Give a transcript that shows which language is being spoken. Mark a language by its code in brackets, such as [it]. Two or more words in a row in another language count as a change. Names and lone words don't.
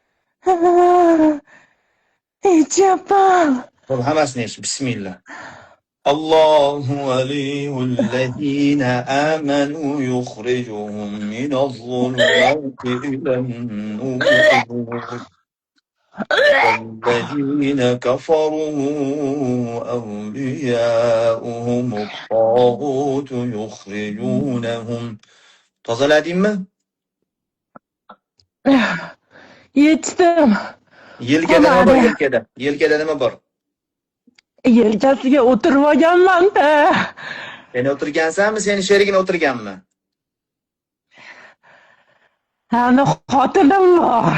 [uz] Ichyapman. Bo'ldi, hammasini yech. [ar] بسم الله. الله ولي الذين آمنوا يخرجهم من الظلمات إلى النور. والذين كفروا أولياؤهم الطاغوت يخرجونهم. [uz] Tozaladingmi? Yetdim. Yelkada nima bor Qolmadi. yelkada? Yelkada nima bor? Yelkasiga o'tirib olganman-da. Sen o'tirgansanmi, seni sherigin o'tirganmi? Mani xotinim bor.